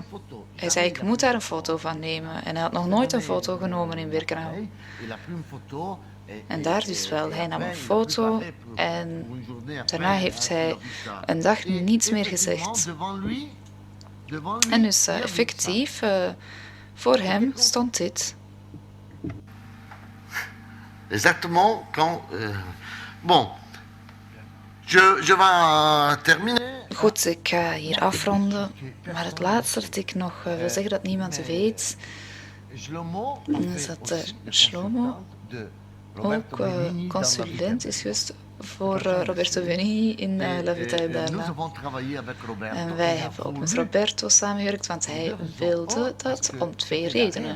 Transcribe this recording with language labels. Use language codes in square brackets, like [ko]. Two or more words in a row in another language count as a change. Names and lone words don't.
[nl] Hij zei, ik moet daar een foto van nemen. En hij had nog nooit een foto genomen in Birkenau. En daar dus wel. Hij nam een foto en daarna heeft hij een dag niets meer gezegd. En dus effectief, voor hem stond dit. [fr] Exactement quand... Bon, je vais terminer. [nl] Goed, ik ga hier afronden. Maar het laatste dat ik nog wil zeggen dat niemand weet, is dat Shlomo ook consulent is geweest voor Roberto Benigni in La Vita e Bella. En wij hebben ook met Roberto samengewerkt, want hij wilde dat om 2 redenen.